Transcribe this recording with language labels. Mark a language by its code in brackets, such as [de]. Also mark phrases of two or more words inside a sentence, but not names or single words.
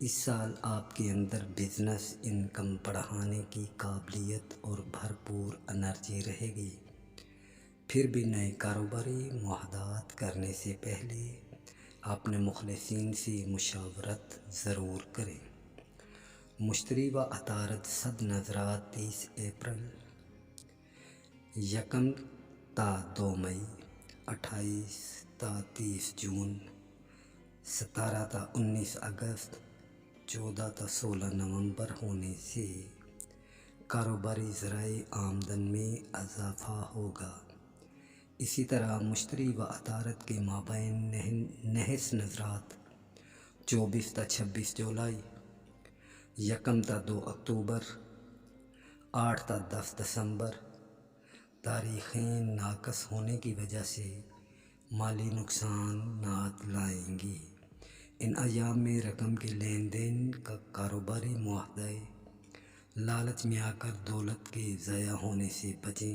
[ur] اس سال آپ کے اندر بزنس انکم بڑھانے کی قابلیت اور بھرپور انرجی رہے گی۔ پھر بھی نئے کاروباری معاہدات کرنے سے پہلے اپنے مخلصین سے مشاورت ضرور کریں۔ مشتری و عطارد صد نظرات 30 اپریل، 1 تا 2 مئی، 28 تا 30 جون، 17 تا 19 اگست، 14 تا 16 نومبر ہونے سے کاروباری ذرائع آمدن میں اضافہ ہوگا۔ اسی طرح مشتری و عطارد کے مابین نحس نظرات 24 تا 26 جولائی، 1 تا 2 اکتوبر، 8 تا 10 دسمبر تاریخیں ناقص ہونے کی وجہ سے مالی نقصانات لائیں گی۔ ان ایام میں رقم کے لین دین کا کاروباری معاہدے لالچ میں آ کر دولت کے ضائع ہونے سے بچیں۔